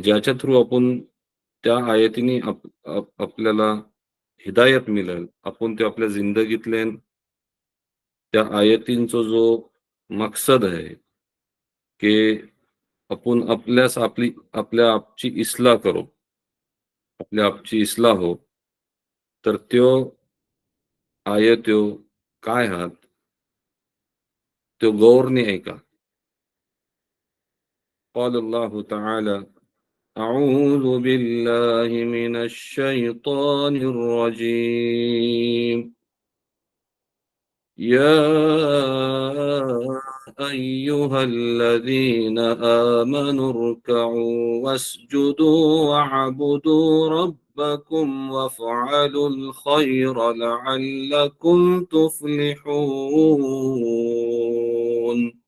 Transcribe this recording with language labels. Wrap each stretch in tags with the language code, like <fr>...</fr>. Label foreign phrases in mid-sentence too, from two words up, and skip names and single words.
<mr>ज्याच्या थ्रू आपण त्या आयतीने आपल्याला हिदायत मिळेल आपण ते आपल्या जिंदगीतले त्या आयतींचा जो मकसद आहे की आपण आपल्या आपची इस्लाह करू, आपल्या आपची इस्लाह हो, तर त्यो आयत्यो काय आहात तो गौरने ऐका.</mr> <ar>قال الله تعالى أعوذ بالله من الشيطان الرجيم يا أيها الذين آمنوا اركعوا واسجدوا واعبدوا ربكم وافعلوا الخير لعلكم تفلحون.</ar>